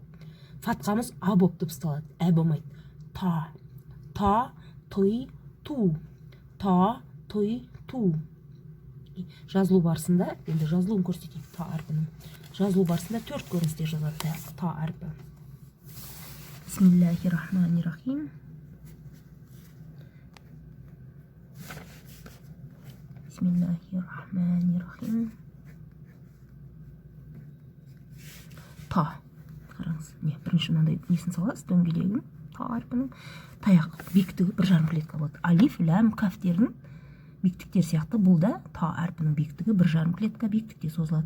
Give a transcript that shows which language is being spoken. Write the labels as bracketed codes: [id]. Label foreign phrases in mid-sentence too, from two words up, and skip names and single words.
[kk] Фатқамыз а боп дыбысталады. Ә болмайды. Та. Та, той, ту. Та, той, ту. Жазылу барысында, енді жазылуын көрсетейік та әрпінің. Жазылу барысында 4 көріністе жазады та әрпі. [ar] بسم الله الرحمن الرحيم بسم الله الرحمن الرحيم. [kk] Та. Қараңыз, бірінші мынандай несін саласыз, дөңгелегін, та әрпінің. Таяқ биіктігі 1,5 клетка болады. Алиф, ләм, кафтердің биіктіктер сияқты бұл да та әрпінің биіктігі 1,5 клетка биіктікте созылады.